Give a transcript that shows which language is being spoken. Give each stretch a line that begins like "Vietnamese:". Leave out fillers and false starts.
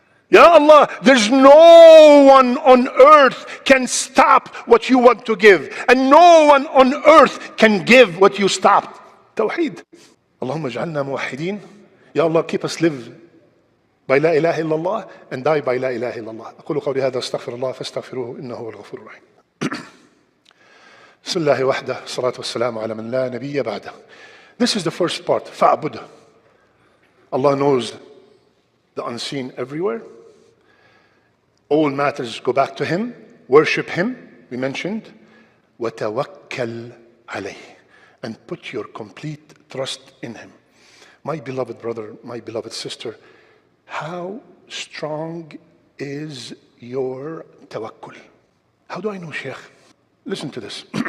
English: Ya Allah, there's no one on earth can stop what you want to give. And no one on earth can give what you stopped. Tawheed.
Arabic: Allahumma ja'alna muwahhideen.
English: Ya Allah, keep us live by la ilaha illallah and die by la ilaha illallah.
Arabic: أقول قولي هذا أستغفر الله فاستغفروه إنه هو الغفور الرحيم. بسم الله وحده الصلاة والسلام على من لا نبي بعده.
English: This is the first part. فاعبده. Allah knows the unseen everywhere. All matters go back to Him. Worship Him, we mentioned.
Arabic: وَتَوَكَّلْ عَلَيْهِ.
English: And put your complete trust in Him. My beloved brother, my beloved sister, how strong is your tawakkul? How do I know, Sheikh? Listen to this.